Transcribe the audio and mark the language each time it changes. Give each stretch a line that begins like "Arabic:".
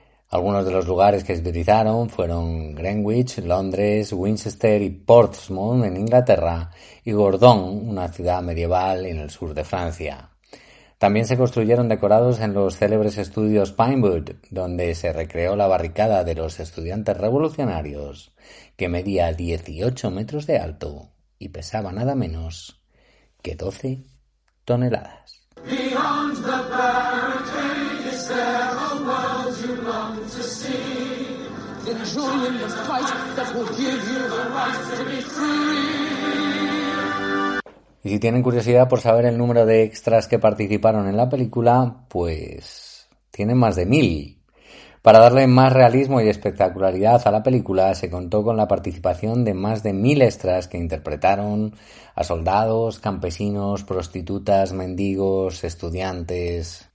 Spanish: Algunos de los lugares que se utilizaron fueron Greenwich, Londres, Winchester y Portsmouth en Inglaterra y Gordon, una ciudad medieval en el sur de Francia. También se construyeron decorados en los célebres estudios Pinewood, donde se recreó la barricada de los estudiantes revolucionarios, que medía 18 metros de alto y pesaba nada menos que 12 toneladas.
English: Beyond the barricade, is there a world you long to see? Then join in the fight that will give you the right to be free.
Spanish: Y si tienen curiosidad por saber el número de extras que participaron en la película, pues tienen más de 1.000. Para darle más realismo y espectacularidad a la película, se contó con la participación de más de 1.000 extras que interpretaron a soldados, campesinos, prostitutas, mendigos, estudiantes.